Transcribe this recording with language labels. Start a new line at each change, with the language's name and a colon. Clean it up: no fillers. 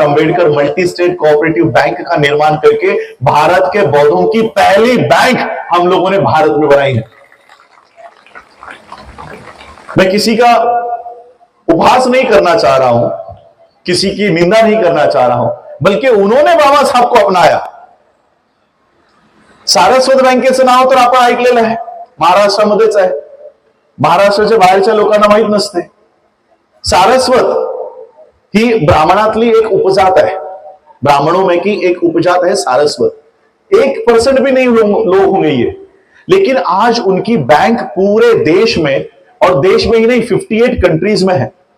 Hindi: Ambedkar multi state cooperative bank का निर्माण करके भारत के बौद्धों की पहली बैंक हम लोगों ने भारत में बनाई है। मैं किसी का उपहास नहीं करना चाह रहा हूं, किसी की निंदा नहीं करना चाह रहा हूं, बल्कि उन्होंने बाबा साहब को अपनाया।
Marathi: सारस्वत बँकेचं नाव तर आपण ऐकलेलं आहे, महाराष्ट्रामध्येच आहे, महाराष्ट्राच्या बाहेरच्या लोकांना माहित नसते। सारस्वत ही ब्राह्मणातली एक उपजात
Hindi: है, ब्राह्मणों में की एक उपजात है सारस्वत। 1% भी नहीं लोग होंगे ये, लेकिन आज उनकी बैंक पूरे देश में, और देश में ही नहीं 58 कंट्रीज में है।